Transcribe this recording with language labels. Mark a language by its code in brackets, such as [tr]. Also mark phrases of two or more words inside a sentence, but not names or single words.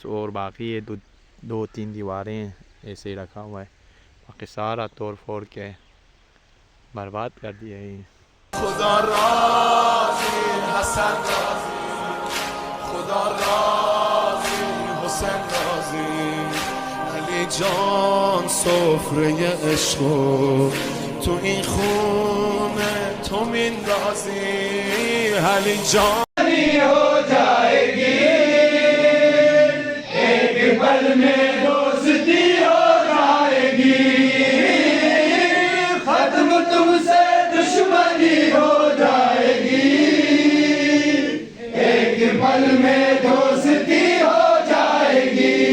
[ur] اور باقی یہ دو تین دیواریں ایسے ہی رکھا ہوا ہے، باقی سارا توڑ پھوڑ کے برباد کر دیا ہے. خدا راضی حسن راضی، خدا راضی حسین راضی، علی جان [fa] سفره عشق تو این خونه تو میندازی، علی جان [ur] ہو جائے گی ایک پل میں دوستی ہو جائے گی، ختم تم سے دشمنی ہو جائے گی، ایک پل میں دوستی ہو جائے گی.